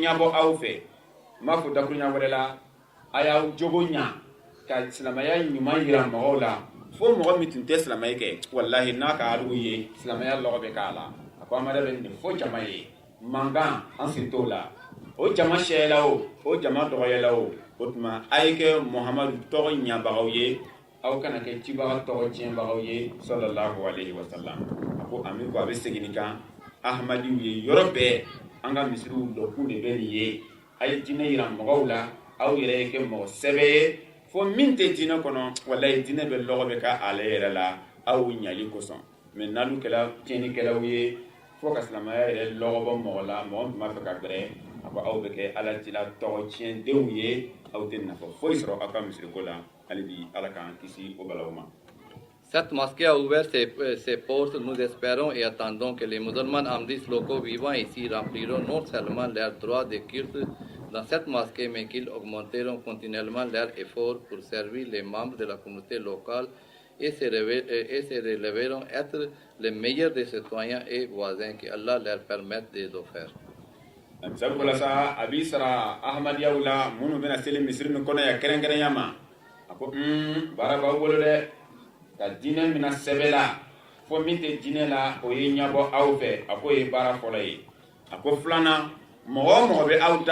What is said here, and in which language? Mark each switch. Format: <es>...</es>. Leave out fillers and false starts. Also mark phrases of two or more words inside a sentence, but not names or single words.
<bm>ɲabɔ aw fɛ n b'a fɔ dakuruɲa wɛrɛ la a y'aw jogo ɲa ka silamɛya ɲuman yira mɔgɔw la fo mɔgɔ min tun tɛ silamɛya kɛ walahi n'a ka aliw ye silamɛya lɔgɔ bɛ k'a la a ko amadu bɛ nin fo jama ye mankan an sen t'o la o jama sɛyɛla o jama dɔgɔyala o tuma a ye kɛ muhamadu tɔgɔ ɲabagaw ye aw kana ke cibaga tɔgɔ tiɲɛbagaw ye</bm> <ar>صلى الله عليه وسلم</ar> <bm>a ko ami ko a bɛ segin kan ahmadiw ye yɔrɔ bɛɛ an ka misiriw dɔkun de bɛ nin ye a ye diinɛ yira mɔgɔw la aw yɛrɛ ye kɛ mɔgɔ sɛbɛ ye fo min tɛ diinɛ kɔnɔ walayi diinɛ bɛ lɔgɔ bɛ ka ale yɛrɛ la aw ɲali kosɔn mɛ n'alu kɛla tiɲɛnikɛlaw ye fo ka silamɛya yɛrɛ lɔgɔ bɔ mɔgɔ la mɔgɔ min tun b'a fɛ ka gɛrɛ a ko aw bɛ kɛ ala cila tɔgɔ tiɲɛdenw ye aw tɛ nafa foyi sɔrɔ aw ka misiriko la hali bi ala k'an kisi o balaw ma.</bm> <fr>Cette mosquée a ouvert ses portes. Nous espérons et attendons que les musulmans amdis locaux vivant ici rempliront non seulement leurs droits de culte dans cette mosquée, mais qu'ils augmenteront continuellement leurs efforts pour servir les membres de la communauté locale et se révéleront être les meilleurs des citoyens et voisins que Allah leur permette de le faire.</fr> <bm>Sabula sa abisra ahmadiyaw la munu bena seli misiri ni kono ya kɛrɛnkɛrɛnya ma a ko baara b'aw bolo dɛ ka diinɛ mina sɛbɛ la fo min tɛ diinɛ la o ye ɲabɔ aw fɛ a ko ye baara fɔlɔ ye a ko filanan mɔgɔ o mɔgɔ bɛ aw</bm>